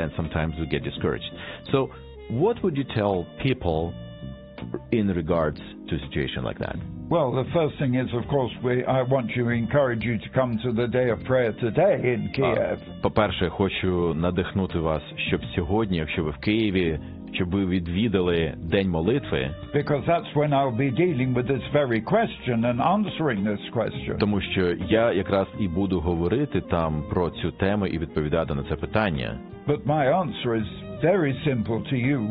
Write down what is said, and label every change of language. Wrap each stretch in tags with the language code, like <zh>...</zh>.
<en>And sometimes we get discouraged. So what would you tell people in regards to a situation like that? Well, the first thing is, of course, I want to encourage you to come to the day of prayer today in Kiev.</en> <uk>По-перше, хочу надихнути вас, щоб сьогодні, якщо ви в Києві, щоб ви відвідали день молитви.</uk> <en>Because that's when I'll be dealing with this very question and answering this question.</en> <uk>Тому що я якраз і буду говорити там про цю тему і відповідати на це питання.</uk> <en>But my answer is very simple to you.</en>